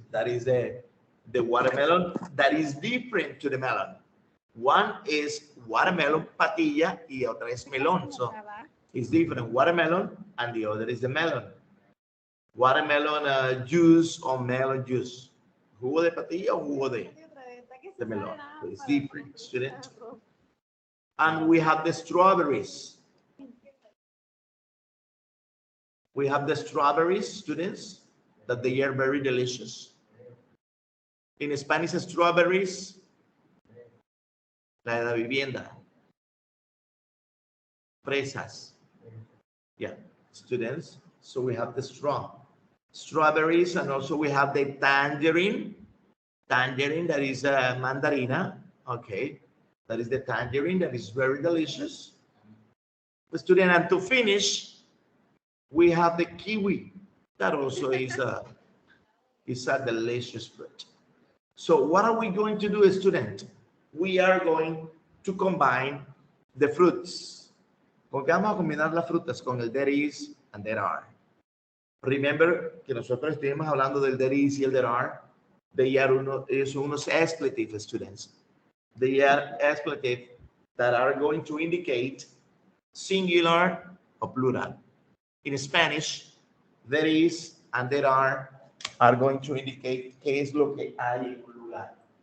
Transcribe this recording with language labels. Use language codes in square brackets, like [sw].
[en] That is the watermelon that is different to the melon. One is watermelon [es] patilla y otra es melón. [en] So it's different, watermelon, and the other is the melon. Watermelon juice or melon juice. [es] Jugo de patilla o jugo de melón. [en] So it's different, student. And we have the strawberries. We have the strawberries, students, that they are very delicious. In Spanish, strawberries, la de la vivienda. Fresas. Yeah, students. So we have the strawberries, and also we have the tangerine. Tangerine, that is a mandarina. Okay, that is the tangerine, that is very delicious. Student, and to finish, we have the kiwi. That also is a delicious fruit. So what are we going to do, student? We are going to combine the fruits. [es] ¿Con qué vamos a combinar las frutas? Con el there is and there are. [en] Remember [es] que nosotros estuvimos hablando del there is y el there are. Ellos son unos expletive, students. [en] They are expletive that are going to indicate singular or plural. In Spanish, there is and there are going to indicate [es] qué es lo que hay en un lugar.